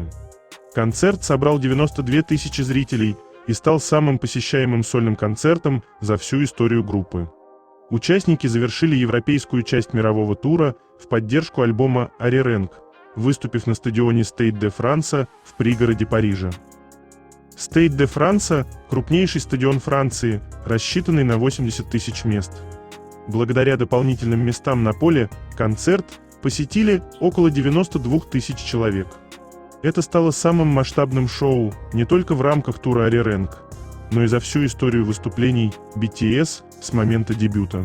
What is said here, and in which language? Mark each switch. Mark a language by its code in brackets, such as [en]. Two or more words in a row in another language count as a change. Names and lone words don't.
[ru] Концерт собрал 92 тысячи зрителей и стал самым посещаемым сольным концертом за всю историю группы. Участники завершили европейскую часть мирового тура в поддержку альбома «Arirang», выступив на стадионе Stade de France в пригороде Парижа. Stade de France – крупнейший стадион Франции, рассчитанный на 80 тысяч мест. Благодаря дополнительным местам на поле, концерт посетили около 92 тысяч человек. Это стало самым масштабным шоу не только в рамках тура «Arirang», но и за всю историю выступлений BTS с момента дебюта.